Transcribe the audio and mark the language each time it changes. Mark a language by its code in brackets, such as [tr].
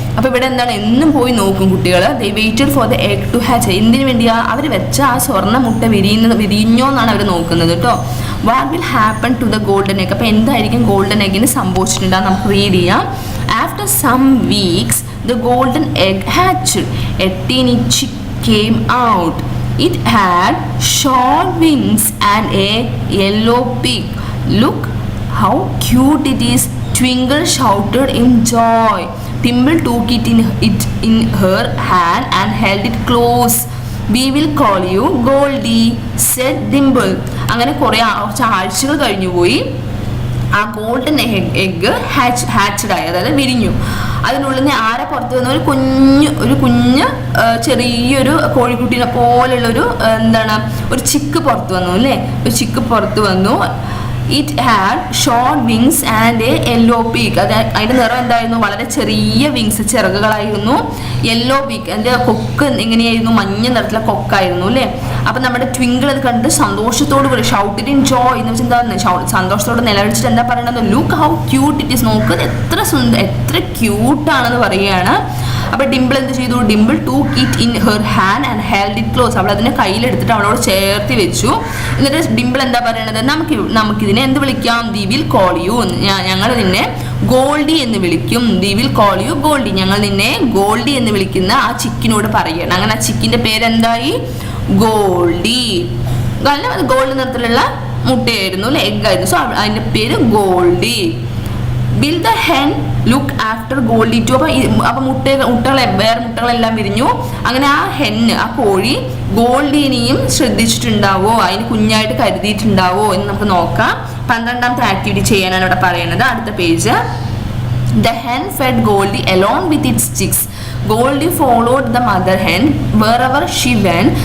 [ml] അപ്പോൾ ഇവിടെ എന്താണ്? എന്നും പോയി നോക്കും കുട്ടികൾ. [en] They waited for the egg to hatch. [ml] എന്തിനു വേണ്ടിയാ? അവർ വെച്ച ആ സ്വർണ്ണ മുട്ട വിരിഞ്ഞോ എന്നാണ് അവർ നോക്കുന്നത് കേട്ടോ. [en] What will happen to the golden egg? [ml] അപ്പോൾ എന്തായിരിക്കും ഗോൾഡൻ എഗിന് സംഭവിച്ചിട്ടുണ്ടാകും? നമുക്ക് റീഡ് ചെയ്യാം. [en] After some weeks the golden egg hatched. A teeny chick came out. It had short wings and a yellow beak. Look how cute it is, Twinkle shouted in joy. Dimple took it in her hand and held it close. We will call you Goldie, said Dimple. [ml] അങ്ങനെ കുറേ ആഴ്ചകൾ കഴിഞ്ഞു പോയി. ആ golden egg hatched ആയി, അതായത് വിരിഞ്ഞു. അതിനുള്ളിൽ നിന്ന് ആരെ പുറത്ത് വന്നു? ഒരു കുഞ്ഞ് ചെറിയൊരു കോഴിക്കുട്ടീനെ പോലുള്ളൊരു ഒരു ചിക്ക് പുറത്ത് വന്നു അല്ലേ? ഒരു ചിക്ക് പുറത്ത് വന്നു. [en] It had short wings and a yellow beak. [ml] അതിൻ്റെ നിറം എന്തായിരുന്നു? വളരെ ചെറിയ വിങ്സ്, ചിറകുകളായിരുന്നു. യെല്ലോ ബീക്ക്, അതിൻ്റെ കൊക്ക് എങ്ങനെയായിരുന്നു? മഞ്ഞ നിറത്തിലെ കൊക്കായിരുന്നു അല്ലേ? അപ്പം നമ്മുടെ ട്വിങ്കിൾ അത് കണ്ട് സന്തോഷത്തോട് കൂടി [en] shouted in joy [ml] എന്ന് വെച്ചാൽ എന്താണ്? സന്തോഷത്തോടെ നിലവിളിച്ചിട്ട് എന്താ പറയണത്? [en] Look how cute it is. [ml] നോക്ക് എത്ര ക്യൂട്ടാണെന്ന് പറയുകയാണ്. അപ്പോൾ ഡിംപിൾ എന്ത് ചെയ്തു? [en] Dimple took it in her hand and held it close. [ml] അവൾ അതിനെ കയ്യിലെടുത്തിട്ട് അവളോട് ചേർത്തി വെച്ചു. എന്നിട്ട് ഡിംപിൾ എന്താ പറയണത്? നമുക്കിതിനെ എന്ത് വിളിക്കാം? [en] We will call you. [ml] ഞങ്ങൾ നിന്നെ ഗോൾഡി എന്ന് വിളിക്കും. [en] We will call you Goldie. [ml] ഞങ്ങൾ നിന്നെ ഗോൾഡി എന്ന് വിളിക്കുന്ന ആ ചിക്കിനോട് പറയണം. അങ്ങനെ ആ ചിക്കിന്റെ പേരെന്തായി? ഗോൾഡി. കാരണം അത് ഗോൾഡ് നിറത്തിലുള്ള മുട്ടയായിരുന്നു അല്ലെ? എഗ്ഗായിരുന്നു. സോ അതിന്റെ പേര് Goldy. [en] Will the hen look after Goldie too? [ml] അപ്പോൾ വേറെ മുട്ടകളെല്ലാം വിരിഞ്ഞു. അങ്ങനെ ആ ഹെന്ന്, ആ കോഴി ഗോൾഡിനെയും ശ്രദ്ധിച്ചിട്ടുണ്ടാവോ? അതിന് കുഞ്ഞായിട്ട് കരുതിയിട്ടുണ്ടാവോ എന്ന് നമുക്ക് നോക്കാം. 12ാമത്തെ ആക്ടിവിറ്റി ചെയ്യാനാണ് ഇവിടെ പറയുന്നത്. അടുത്ത page. [en] The hen fed Goldie along with its chicks. Goldie followed the mother hen wherever she went.